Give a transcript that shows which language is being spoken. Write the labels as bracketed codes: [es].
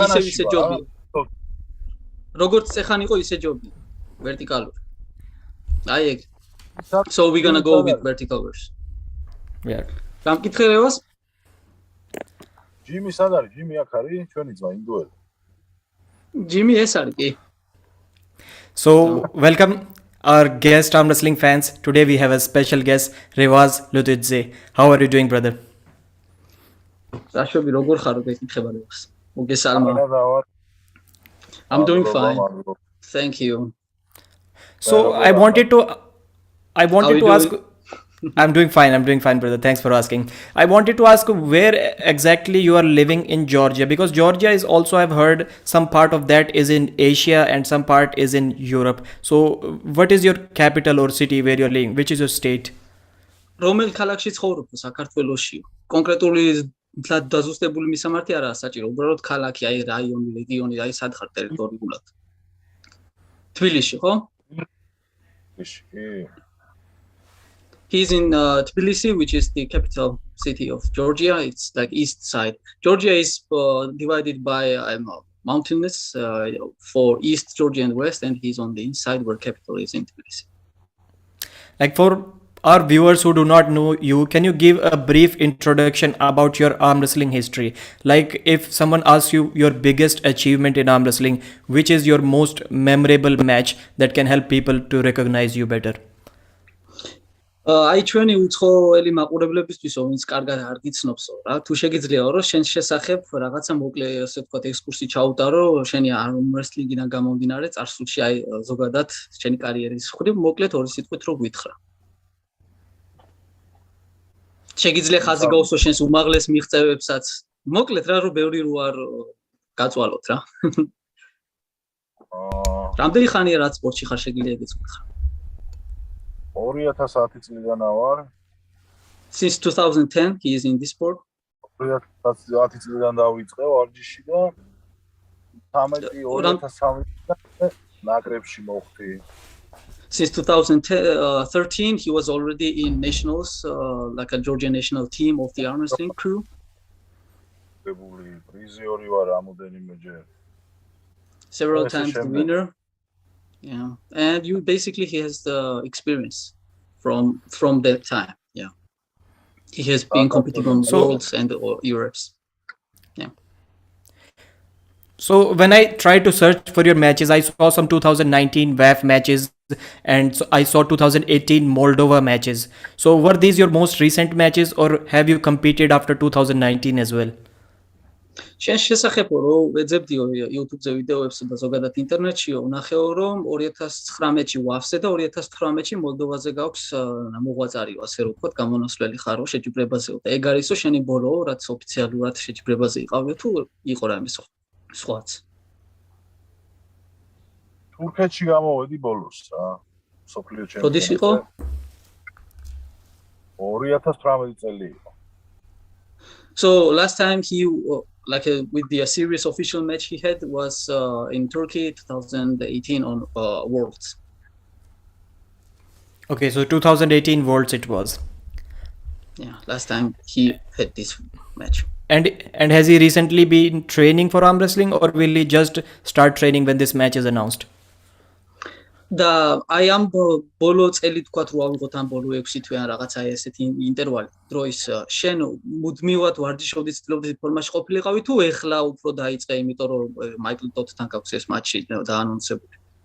[ka] ისე ჯობია. როგორც წეხან იყო, ისე ჯობია. Vertical. აი ეგ. [en] So we're gonna go with vertical version. Yeah. [ka] გამკითხე Revaz? ჯიმი სად არის? ჯიმი აქ არის? ჩვენი ძმა ინდუელი. ჯიმი ეს არის, კი. [en] So, welcome our guest Arm Wrestling fans. Today we have a special guest, Revaz Lutidze. How are you doing, brother? [ka] Rashobhi, როგორ ხარ? გეკითხება Revaz. მოგესალმა. [en] I'm doing fine. Thank you. So, I wanted to ask. I'm doing fine, brother. Thanks for asking. I wanted to ask where exactly you are living in Georgia, because Georgia is also, I've heard, some part of that is in Asia and some part is in Europe. So what is your capital or city where you're living? Which is your state? [ka] რომელ ქალაქში ცხოვრობ საქართველოში? კონკრეტული დაზუსტებული მისამართი არაა საჭირო. უბრალოდ ქალაქი, აი რაიონი, რეგიონი, აი სად ხარ ტერიტორიულად? თბილისში, ხო? თბილისში. [en] He's in Tbilisi, which is the capital city of Georgia. It's like east side. Georgia is divided by mountainous for East Georgia and West, and he's on the inside where capital is in Tbilisi. Like for our viewers who do not know you, can you give a brief introduction about your arm wrestling history? Like if someone asks you your biggest achievement in arm wrestling, which is your most memorable match that can help people to recognize you better? [ka] აი ჩვენი უცხოელი მაყურებლებისთვისო, ვინც კარგად არ გიცნობსო რა, თუ შეგიძლიაო რომ შენ შესახებ რაღაცა მოკლე ასე ვთქვათ ექსკურსი ჩაუტარო, შენი arm wrestling-იდან გამომდინარე წარსულში, აი ზოგადად შენი კარიერის მხრივ მოკლედ ორი სიტყვით რო გვითხრა. შეგიძლია ხაზი გაუსვა შენს უმაღლეს მიღწევებსაც. მოკლედ რა, რომ ბევრი რო არ გაწვალოთ რა. რამდენი ხანია რაც სპორტში ხარ, შეგიძლია ეგეც გითხრა. 2010 წლიდან ვარ. [en] Since 2010 he is in this sport. [ka] 2010 წლიდან დავიწყე ვარჯიში და 2013 წლიდან ნაკრებში მოხვდი. [en] Since 2013 he was already in nationals, like a Georgia national team of the arm wrestling crew. [ka] პრიზიორი ვარ რამოდენიმეჯერ. [en] Several times the winner. Yeah, and you basically he has the experience from that time. Yeah, he has been competing on worlds and Europes. Yeah. So when I tried to search for your matches, I saw some 2019 WAF matches and so I saw 2018 Moldova matches. So were these your most recent matches, or have you competed after 2019 as well? [ka] შენ შესახებო რო ვეძებდიო YouTube-ზე ვიდეოებს და ზოგადად ინტერნეტშიო, ვნახეო რომ 2019-ში ვავსე და 2018-ში მოლდოვაზე გაქვს მოღვაწარიო, ასე რომ ვთქვათ, გამონასვლელი ხარო შეჯიბრებაზეო. და ეგ არისო შენი ბოლო, რაც ოფიციალურად შეჯიბრებაზე იყავიო თუ იყო რამე სხვაც? თურქეთში გამოვედი ბოლოს რა. სოფლიო ჩემპიონატზე. როდის იყო? 2018 წელი იყო. [en] So last time he with the serious official match he had was in Turkey 2018 on Worlds. Okay, so 2018 Worlds it was. Yeah, last time he had this match. And has he recently been training for arm wrestling, or will he just start training when this match is announced? [ka] და აი ამ ბოლო წელი თქვათ რო ავიღოთ ამ ბოლო 6 თვე ან რაღაცა ესეთი ინტერვალი დროის შენ მუდმივად ვარჯიშობდი ცდილობდი ფორმაში ყოფილიყავი თუ ეხლა უფრო დაიწყე იმიტომ რომ მაიკლ ტოტთან გაქვს ეს მატჩი დაანონსებული?